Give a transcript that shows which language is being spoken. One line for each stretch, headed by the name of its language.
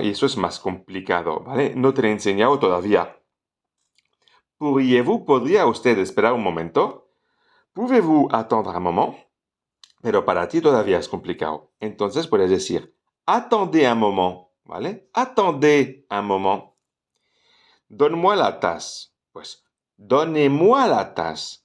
Spanish: Y eso es más complicado, ¿vale? No te lo he enseñado todavía. ¿Podría usted esperar un momento?
French: ¿Pouvez-vous attendre un moment?
Spanish: Pero para ti todavía es complicado. Entonces puedes decir,
French: attendez un moment,
Spanish: ¿vale?
French: Attendez un moment. Donne-moi la tasse. Pues, donnez-moi la tasse.